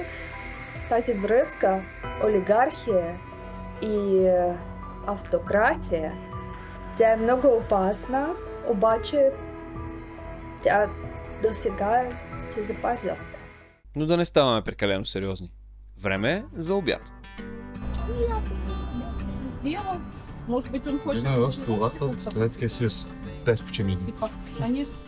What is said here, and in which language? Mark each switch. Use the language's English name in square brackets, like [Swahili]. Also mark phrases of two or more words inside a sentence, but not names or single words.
[Bulgarian] Тази връзка олигархия и автократия, тя е много опасна, обаче тя до сега се запазила. Но да не ставаме прекалено сериозни. Време е за обяд. [Russian] Может быть, он хочет... [Bulgarian] Влизаме в столовата от Съветския съюз. Без почивни. [Russian] Конечно.